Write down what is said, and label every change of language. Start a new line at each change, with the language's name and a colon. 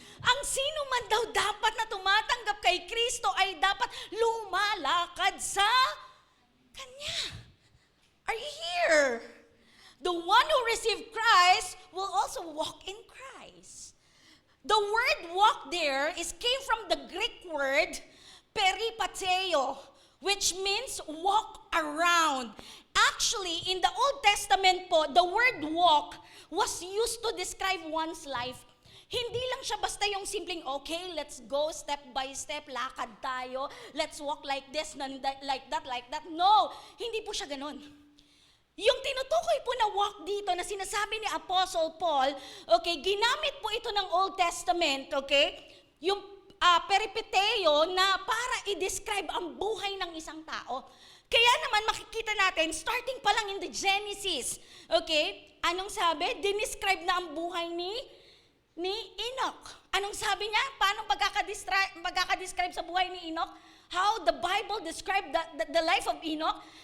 Filipino: Ang sino man daw dapat na tumatanggap kay Kristo ay dapat lumalakad sa Kanya.
English: Are you here? The one who received Christ will also walk in Christ. The word walk there came from the Greek word peripateo, which means walk around. Actually, in the Old Testament po, the word walk was used to describe one's life.
Filipino: Hindi lang siya basta yung simpleng,
English: okay, let's go step by step,
Filipino: lakad tayo,
English: let's walk like this, like that.
Filipino: No, hindi po siya ganun. Yung tinutukoy po na walk dito na sinasabi ni Apostle Paul, okay, ginamit po ito ng Old Testament, okay, yung peripeteo na para i-describe ang buhay ng isang tao. Kaya naman makikita natin, starting pa lang in the Genesis, okay, anong sabi? Dinescribe na ang buhay ni Enoch. Anong sabi niya? Paano pagkakadescribe sa buhay ni Enoch?
English: How the Bible described the life of Enoch?